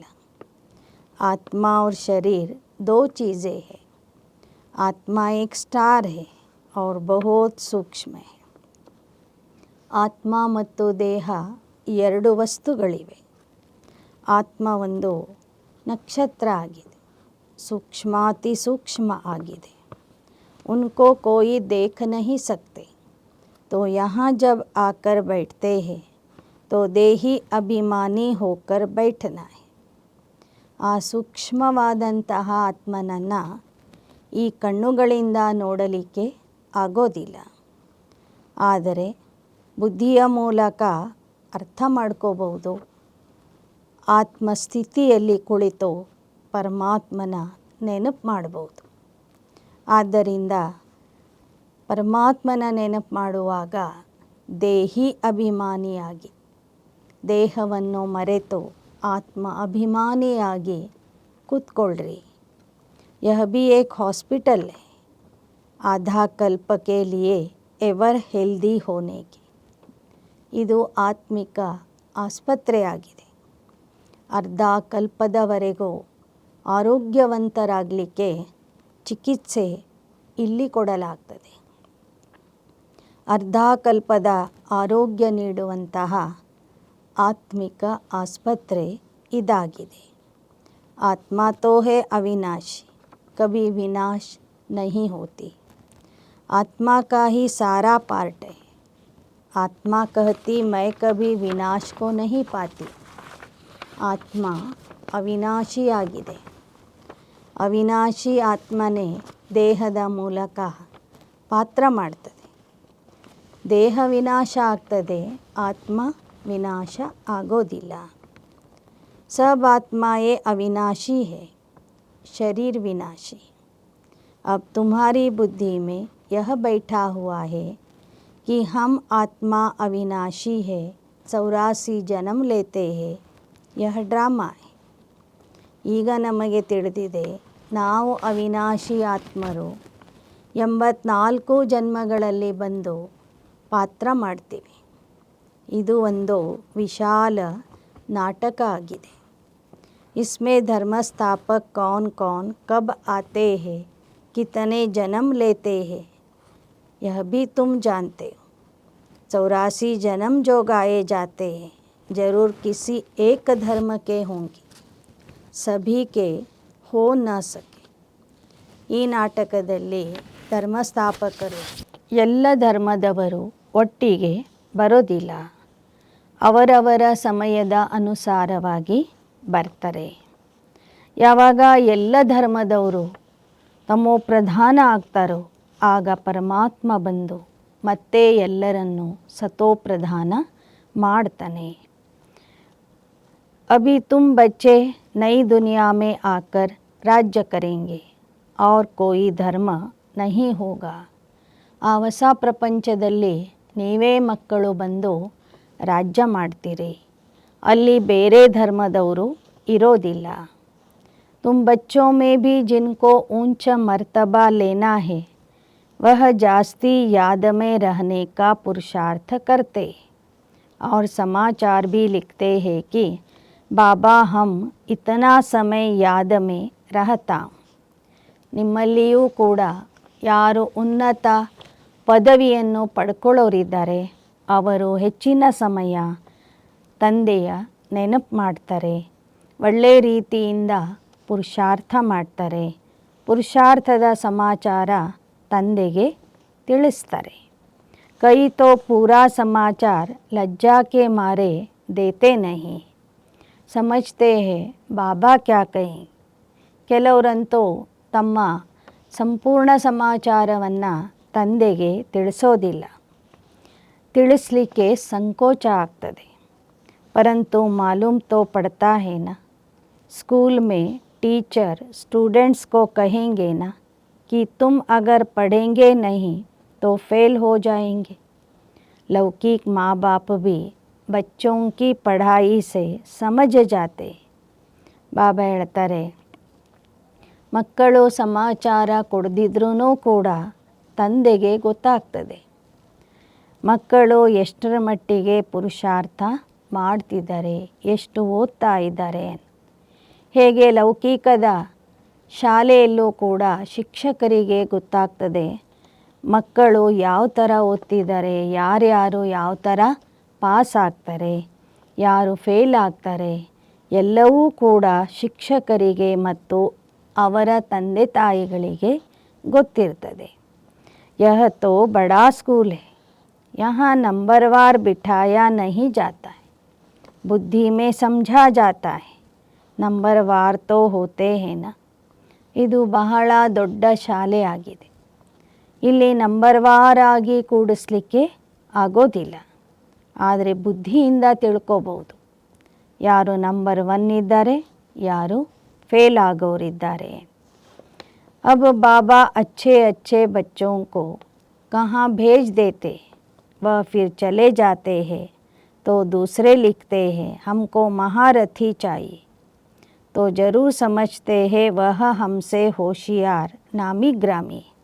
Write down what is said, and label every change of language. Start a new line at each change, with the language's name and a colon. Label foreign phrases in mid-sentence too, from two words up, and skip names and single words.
Hindi: आत्मा और शरीर दो चीज़ें हैं. आत्मा एक स्टार है और बहुत सूक्ष्म है.
Kannada: ಆತ್ಮ ಮತ್ತು ದೇಹ ಎರಡು ವಸ್ತುಗಳಿವೆ. ಆತ್ಮ ಒಂದು ನಕ್ಷತ್ರ ಆಗಿದೆ, ಸೂಕ್ಷ್ಮಾತಿ ಸೂಕ್ಷ್ಮ ಆಗಿದೆ.
Hindi: उनको कोई देख नहीं सकते, तो यहाँ जब आकर बैठते हैं तो देही अभिमानी होकर बैठना है.
Kannada: ಆ ಸೂಕ್ಷ್ಮವಾದಂತಹ ಆತ್ಮನನ್ನು ಈ ಕಣ್ಣುಗಳಿಂದ ನೋಡಲಿಕ್ಕೆ ಆಗೋದಿಲ್ಲ, ಆದರೆ ಬುದ್ಧಿಯ ಮೂಲಕ ಅರ್ಥ ಮಾಡ್ಕೋಬಹುದು. ಆತ್ಮಸ್ಥಿತಿಯಲ್ಲಿ ಕುಳಿತು ಪರಮಾತ್ಮನ ನೆನಪು ಮಾಡ್ಬೋದು. ಆದ್ದರಿಂದ ಪರಮಾತ್ಮನ ನೆನಪು ಮಾಡುವಾಗ ದೇಹಿ ಅಭಿಮಾನಿಯಾಗಿ, ದೇಹವನ್ನು ಮರೆತು ಆತ್ಮ ಅಭಿಮಾನಿಯಾಗಿ ಕೂತ್ಕೊಳ್ಳ್ರಿ.
Hindi: यह भी एक हॉस्पिटल है, आधा कल्प के लिए
English: ever healthy
Hindi: होने की.
Kannada: ಇದು ಆತ್ಮಿಕ ಆಸ್ಪತ್ರೆಯಾಗಿದೆ. ಅರ್ಧ ಕಲ್ಪದವರೆಗೂ ಆರೋಗ್ಯವಂತರಾಗಲಿಕ್ಕೆ ಚಿಕಿತ್ಸೆ ಇಲ್ಲಿ ಕೊಡಲಾಗ್ತದೆ. ಅರ್ಧ ಕಲ್ಪದ ಆರೋಗ್ಯ ನೀಡುವಂತಹ ಆತ್ಮಿಕ ಆಸ್ಪತ್ರೆ ಇದಾಗಿದೆ.
Hindi: ಆತ್ಮ तो है अविनाशी, कभी विनाश नहीं होती. आत्मा का ही सारा पार्ट है. आत्मा कहती मैं कभी विनाश को नहीं पाती.
Kannada: ಆತ್ಮ ಅವಿನಾಶಿ ಆಗಿದೆ. ಅವಿನಾಶಿ ಆತ್ಮನೇ ದೇಹದ ಮೂಲಕ ಪಾತ್ರ ಮಾಡ್ತದೆ. ದೇಹ ವಿನಾಶ ಆಗ್ತದೆ, ಆತ್ಮ ವಿನಾಶ ಆಗೋದಿಲ್ಲ.
Hindi: सब आत्मा ये अविनाशी है, शरीर विनाशी. अब तुम्हारी बुद्धि में यह बैठा हुआ है कि हम आत्मा अविनाशी है, 84 जन्म लेते हैं, यह ड्रामा है.
Kannada: ಈಗ ನಮಗೆ ತಿಳಿದಿದೆ ನಾವು ಅವಿನಾಶಿ ಆತ್ಮರು, 84 ಜನ್ಮಗಳಲ್ಲಿ ಬಂದು ಪಾತ್ರ ಮಾಡ್ತೀವಿ. ಇದು ಒಂದು ವಿಶಾಲ ನಾಟಕ ಆಗಿದೆ.
Hindi: इसमें धर्म स्थापक कौन कौन कब आते हैं, कितने जन्म लेते हैं, यह भी तुम जानते हो. 84 जन्म जो गाए जाते हैं ज़रूर किसी एक धर्म के होंगे, सभी के हो न सके.
Kannada: ಈ ನಾಟಕದಲ್ಲಿ ಧರ್ಮಸ್ಥಾಪಕರು ಎಲ್ಲ ಧರ್ಮದವರು ಒಟ್ಟಿಗೆ ಬರೋದಿಲ್ಲ, ಅವರವರ ಸಮಯದ ಅನುಸಾರವಾಗಿ ಬರ್ತಾರೆ. ಯಾವಾಗ ಎಲ್ಲ ಧರ್ಮದವರು ತಮೋ ಪ್ರಧಾನ ಆಗ್ತಾರೋ ಆಗ ಪರಮಾತ್ಮ ಬಂದು ಮತ್ತೆ ಎಲ್ಲರನ್ನು ಸತೋ ಪ್ರಧಾನ ಮಾಡ್ತಾನೆ.
Hindi: अभी तुम बच्चे नई दुनिया में आकर राज्य करेंगे और कोई धर्म नहीं होगा.
Kannada: ಆ ಹೊಸ ಪ್ರಪಂಚದಲ್ಲಿ ನೀವೇ ಮಕ್ಕಳು ಬಂದು ರಾಜ್ಯ ಮಾಡ್ತೀರಿ, ಅಲ್ಲಿ ಬೇರೆ ಧರ್ಮದವರು ಇರೋದಿಲ್ಲ.
Hindi: तुम बच्चों में भी जिनको ऊंच मर्तबा लेना है वह जास्ती याद में रहने का पुरुषार्थ करते और समाचार भी लिखते हैं कि बाबा हम इतना समय याद में रहता.
Kannada: ನಿಮ್ಮಲ್ಲಿಯೂ ಕೂಡ ಯಾರು ಉನ್ನತ ಪದವಿಯನ್ನು ಪಡ್ಕೊಳ್ಳೋರಿದ್ದಾರೆ ಅವರು ಹೆಚ್ಚಿನ ಸಮಯ ತಂದೆಯ ನೆನಪು ಮಾಡ್ತಾರೆ, ಒಳ್ಳೆ ರೀತಿಯಿಂದ ಪುರುಷಾರ್ಥ ಮಾಡ್ತಾರೆ, ಪುರುಷಾರ್ಥದ ಸಮಾಚಾರ ತಂದೆಗೆ ತಿಳಿಸ್ತಾರೆ.
Hindi: कई तो पूरा समाचार लज्जा के मारे देते नहीं, समझते हैं बाबा क्या कहें.
Kannada: ಕೆಲವರಂತೂ ತಮ್ಮ ಸಂಪೂರ್ಣ ಸಮಾಚಾರವನ್ನು ತಂದೆಗೆ ತಿಳಿಸೋದಿಲ್ಲ, ತಿಳಿಸ್ಲಿಕ್ಕೆ ಸಂಕೋಚ ಆಗ್ತದೆ.
Hindi: परंतु मालूम तो पड़ता है ना, स्कूल में
English: teacher students
Hindi: को कहेंगे ना कि तुम अगर पढ़ेंगे नहीं तो फेल हो जाएंगे. लौकिक माँ बाप भी बच्चों की पढ़ाई से समझ जाते.
Kannada: ಬಾಬಾ ಹೇಳ್ತಾರೆ, ಮಕ್ಕಳು ಸಮಾಚಾರ ಕೊಡದಿದ್ರೂ ಕೂಡ ತಂದೆಗೆ ಗೊತ್ತಾಗ್ತದೆ ಮಕ್ಕಳು ಎಷ್ಟರ ಮಟ್ಟಿಗೆ ಪುರುಷಾರ್ಥ ಮಾಡ್ತಿದ್ದಾರೆ, ಎಷ್ಟು ಓದ್ತಾ ಇದ್ದಾರೆ. ಹೇಗೆ ಲೌಕಿಕದ ಶಾಲೆಯಲ್ಲೂ ಕೂಡ ಶಿಕ್ಷಕರಿಗೆ ಗೊತ್ತಾಗ್ತದೆ ಮಕ್ಕಳು ಯಾವ ಥರ ಓದ್ತಿದ್ದಾರೆ, ಯಾರ್ಯಾರು ಯಾವ ಥರ ಪಾಸ್ ಆಗ್ತಾರೆ, ಯಾರು ಫೇಲ್ ಆಗ್ತಾರೆ, ಎಲ್ಲವೂ ಕೂಡ ಶಿಕ್ಷಕರಿಗೆ ಮತ್ತು ಅವರ ತಂದೆ ತಾಯಿಗಳಿಗೆ ಗೊತ್ತಿರ್ತದೆ.
Hindi: यह तो बड़ा स्कूल है, यहाँ नंबरवार बिठाया नहीं जाता है, बुद्धि में समझा जाता है, नंबरवार तो होते हैं ना.
Kannada: ಇದು ಬಹಳ ದೊಡ್ಡ ಶಾಲೆ ಆಗಿದೆ, ಇಲ್ಲಿ ನಂಬರ್ವಾರಾಗಿ ಕೂಡಿಸ್ಲಿಕ್ಕೆ ಆಗೋದಿಲ್ಲ, ಆದರೆ ಬುದ್ಧಿಯಿಂದ ತಿಳ್ಕೋಬಹುದು ಯಾರು ನಂಬರ್ 1 ಇದ್ದಾರೆ, ಯಾರು ಫೇಲ್ ಆಗೋರಿದ್ದಾರೆ.
Hindi: अब बाबा अच्छे अच्छे बच्चों को कहाँ भेज देते, वह फिर चले जाते हैं तो दूसरे लिखते हैं हमको महारथी चाहिए, तो ज़रूर समझते हैं वह हमसे होशियार नामी ग्रामी.